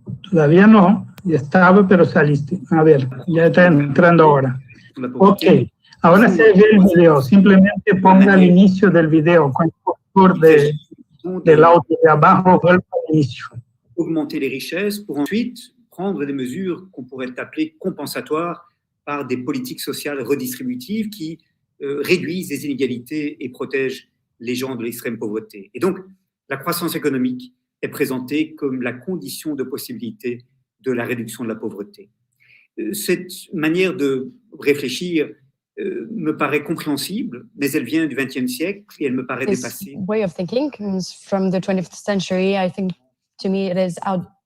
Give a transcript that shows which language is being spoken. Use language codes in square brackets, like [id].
[es] Todavía no, ya estaba, pero saliste. A ver, ya está entrando ahora. Ok, ahora se ve el video. Simplemente ponga al inicio del video, con el cursor del audio de abajo, vuelva al inicio. [fr] Augmenter les richesses pour ensuite prendre des mesures qu'on pourrait appeler compensatoires par des politiques sociales redistributives qui réduisent les inégalités et protègent les gens de l'extrême pauvreté. Et donc, la croissance économique est présentée comme la condition de possibilité de la réduction de la pauvreté. Cette manière de réfléchir me paraît compréhensible, mais elle vient du XXe siècle et elle me paraît dépassée. [en] This way of thinking comes from the 20th century. I think, to me, it is out.